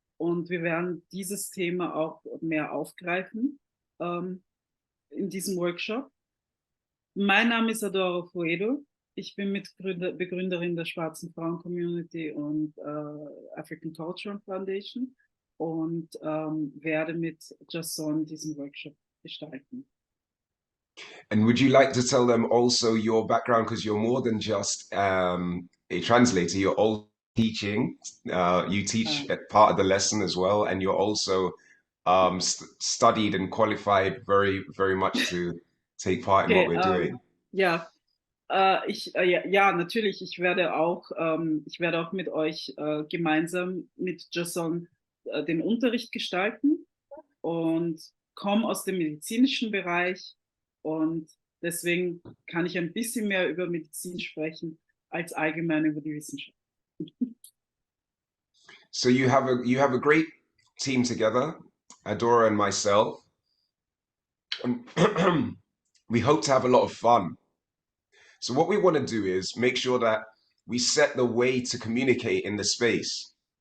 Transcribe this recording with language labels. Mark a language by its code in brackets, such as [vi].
[de] Und wir werden dieses Thema auch mehr aufgreifen ähm, in diesem Workshop. Mein Name ist Adora Fuedo. Ich bin Begründerin der Schwarzen Frauen Community und African Cultural Foundation und werde mit Jason diesen Workshop gestalten. [en] And would you like to tell them also your background? Because you're more than just a translator, you're all teaching. You teach at part of the lesson as well, and you're also studied and qualified very, very much to take part in what Okay, we're doing. [de] ja, ja, natürlich, ich werde auch mit euch gemeinsam mit Jason den Unterricht gestalten und komme aus dem medizinischen Bereich und deswegen kann ich ein bisschen mehr über Medizin sprechen als allgemein über die Wissenschaft. [en] So you have a great team together, Adora and myself. And we hope to have a lot of fun. So what we want to do is make sure that we set the way to communicate in the space.